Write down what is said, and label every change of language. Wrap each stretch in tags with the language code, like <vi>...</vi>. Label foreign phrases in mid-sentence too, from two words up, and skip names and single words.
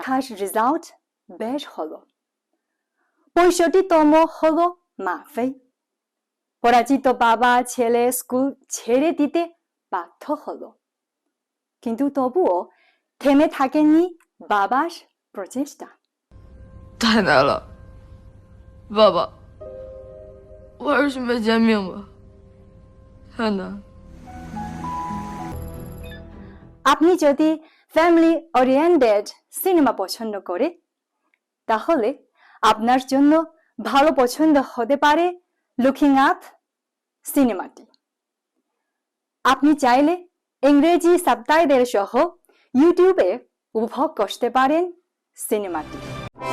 <bn>রেজাল্ট বেশ হলো। 65তম হলো মাফি। পরাজিত বাবা ছেলে স্কুল ছেড়ে দিতে বাধ্য হলো, কিন্তু তবুও থেমে থাকেনি বাবার প্রচেষ্টা।</bn> <zh>太难了，爸爸，我还是没见明白，太难。</zh> <bn>আপনি যদি</bn> <en>family oriented</en> <bn>সিনেমা পছন্দ করে তাহলে আপনার জন্য ভালো পছন্দ হতে পারে লুকিং আপ সিনেমাটি। আপনি চাইলে ইংরেজি সাবটাইটেল সহ ইউটিউবে উপভোগ করতে পারেন সিনেমাটি।</bn>